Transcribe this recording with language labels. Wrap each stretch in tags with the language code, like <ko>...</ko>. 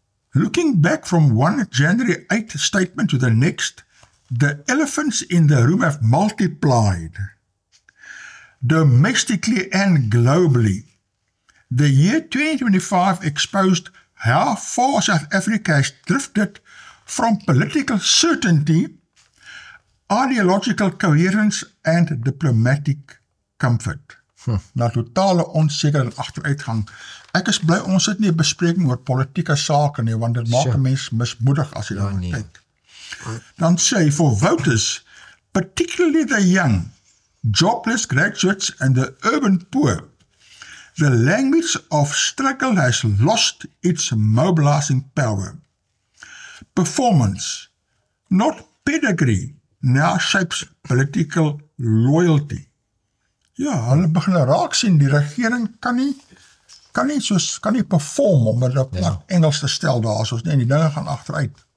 <en>Looking back from one January 8 statement to the next, the elephants in the room have multiplied, domestically and globally. The year 2025 exposed how far South Africa has drifted from political certainty, ideological coherence and diplomatic comfort.</en> <af>Na totale onsekerheid en agteruitgang. Ek is bly ons het nie 'n bespreking oor politieke sake nie, want dit maak 'n mens mismoedig as jy daarna kyk. Dan sê</af> <en>for voters, particularly the young, jobless graduates and the urban poor, the language of struggle has lost its mobilizing power. Performance, not pedigree, now shapes political loyalty.</en> <af>Ja, hulle begin raak sien, die regering kan nie perform om dit op Engels te stel daar, soos nie, die dinge gaan agteruit.</af>